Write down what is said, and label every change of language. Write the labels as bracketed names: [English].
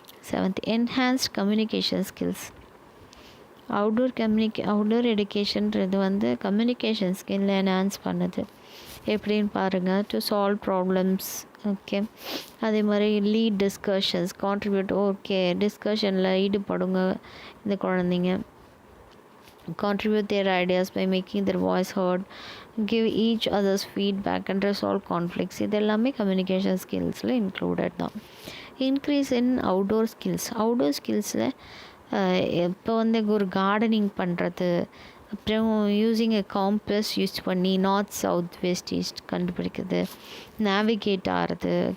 [Tamil] 7th, enhanced communication skills. Outdoor எடுகேஷன்றது வந்து communication ஸ்கில்லை enhance பண்ணுது. எப்படின்னு பாருங்கள், [English] To solve problems. [Tamil] ஓகே, அதே மாதிரி லீட் டிஸ்கஷன்ஸ், கான்ட்ரிபியூட். ஓகே, டிஸ்கஷனில் ஈடுபடுங்க இந்த குழந்தைங்க. [English] contribute their ideas by making their voice heard, give each others feedback and resolve conflicts. [Tamil] இது எல்லாமே கம்யூனிகேஷன் ஸ்கில்ஸில் இன்க்ளூடட் தான். இன்க்ரீஸ் இன் அவுட்டோர் ஸ்கில்ஸில் இப்போ வந்து ஒரு கார்டனிங் பண்ணுறது, அப்புறம் [English] using a compass [Tamil] யூஸ் பண்ணி நார்த் சவுத் வெஸ்ட் ஈஸ்ட் கண்டுபிடிக்கிறது, நேவிகேட் ஆகிறது.